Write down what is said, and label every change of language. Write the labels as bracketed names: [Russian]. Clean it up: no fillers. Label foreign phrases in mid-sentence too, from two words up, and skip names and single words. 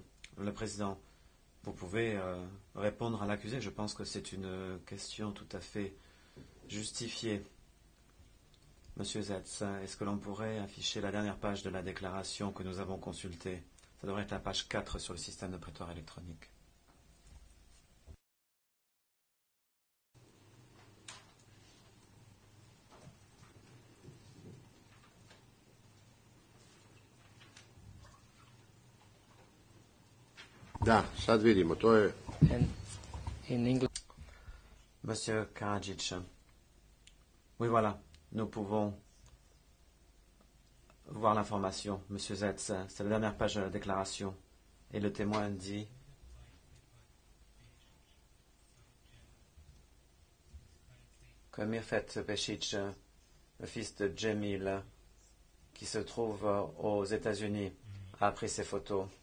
[French] Le président, vous pouvez répondre à l'accusé. Je pense que c'est une question tout à fait justifiée. Monsieur Zetz, est-ce que l'on pourrait afficher la dernière page de la déclaration que nous avons consultée? Ça devrait être la page 4 sur le système de prétoire électronique. [Serbian] Da, sad vidimo, to je... [English] And in English, [French] Monsieur Karadzic, oui voilà, nous pouvons voir l'information. Monsieur Zetz, c'est la dernière page de la déclaration. Et le témoin dit que Mirfet Peshic, le fils de Djemil, qui se trouve aux États-Unis, a pris ces photos.